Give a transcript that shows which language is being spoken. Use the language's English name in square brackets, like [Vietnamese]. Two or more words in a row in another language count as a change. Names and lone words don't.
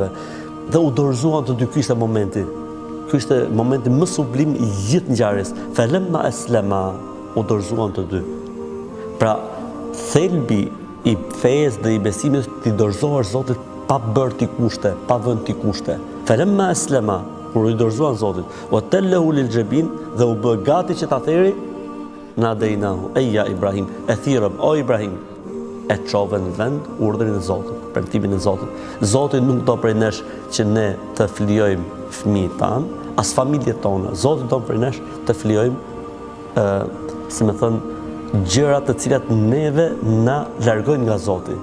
[Albanian] Dhe u dorëzuan të dy, ky ishte momenti. Ky ishte momenti më sublim i gjithë ngjarjes. [Arabic] فلما أسلما, [Albanian] u dorëzuan të dy. Pra, thelbi i fesë dhe i besimit të dorëzohesh Zotit pa bërë ti kushte, pa vënë ti kushte. [Arabic] فلما أسلما, [Albanian] kur i dorëzuan Zotit, [Arabic] وتله للجبين [Albanian] dhe u bë gati që ta theri, [Arabic] ناديناه, [Albanian] eja Ibrahim, e thirëm, o Ibrahim, e çove në vend urdhrin e Zotit, premtimin e Zotit. Zoti nuk do prej nesh që ne të flijojmë fëmijët tanë, as familjet tona. Zoti do prej nesh të flijojmë, si më thënë, gjërat të cilat neve na largojnë nga Zoti.